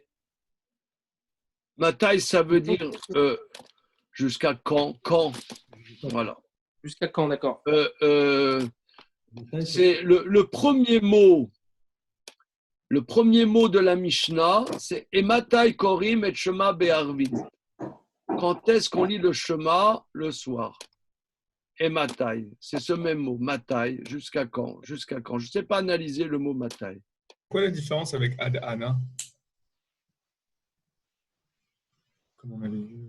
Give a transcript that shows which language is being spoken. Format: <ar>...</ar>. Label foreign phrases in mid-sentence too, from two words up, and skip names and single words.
<fr>matai, ça veut dire jusqu'à quand. Voilà. Jusqu'à quand, d'accord. C'est le premier mot. Le premier mot de la Mishnah, c'est</fr> <he>מאימתי קורים את שמע בערבית.</he> <fr>Quand est-ce qu'on lit le shema le soir? Ematai, c'est ce même mot, matai, jusqu'à quand? Jusqu'à quand? Je ne sais pas analyser le mot matai. Quelle est la différence avec</fr> <he>עד אנה?</he> <fr>Comme on avait vu.</fr>